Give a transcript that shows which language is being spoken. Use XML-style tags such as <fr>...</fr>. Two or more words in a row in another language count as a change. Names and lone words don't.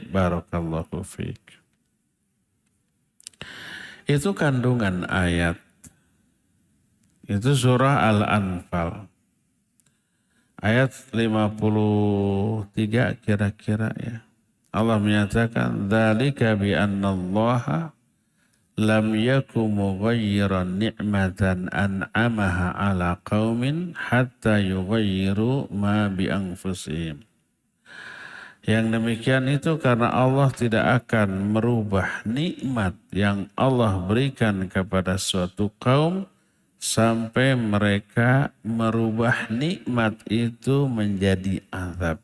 <ar>طيب، بارك الله فيك.</ar> <id>Itu kandungan ayat. Itu surah Al-Anfal. Ayat 53 kira-kira ya. Allah menyatakan,</id> <ar>"ذلك بأن الله لم يك مغيرا نعمة أنعمها على قوم حتى يغيروا ما بأنفسهم."</ar> <id>Yang demikian itu karena Allah tidak akan merubah nikmat yang Allah berikan kepada suatu kaum sampai mereka merubah nikmat itu menjadi azab.</id>